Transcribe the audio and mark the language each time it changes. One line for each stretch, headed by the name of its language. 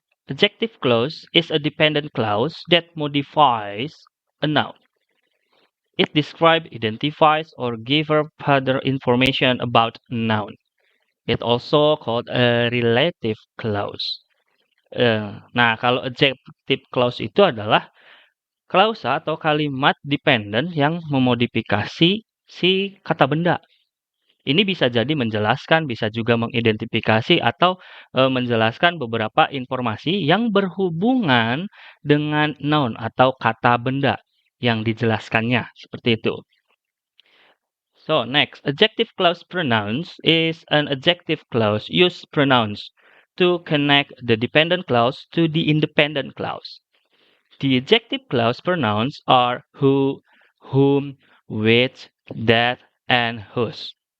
English: Adjective clause is a dependent clause that modifies a noun. It describes, identifies, or gives further information about a noun. It also called a relative clause.
Indonesian: Nah, kalau adjective clause itu adalah klausa atau kalimat dependent yang memodifikasi si kata benda. Ini bisa jadi menjelaskan, bisa juga mengidentifikasi atau menjelaskan beberapa informasi yang berhubungan dengan noun atau kata benda yang dijelaskannya, seperti itu.
English: So, next, adjective clause pronouns is an adjective clause use pronouns to connect the dependent clause to the independent clause. The adjective clause pronouns are who, whom, which, that, and whose.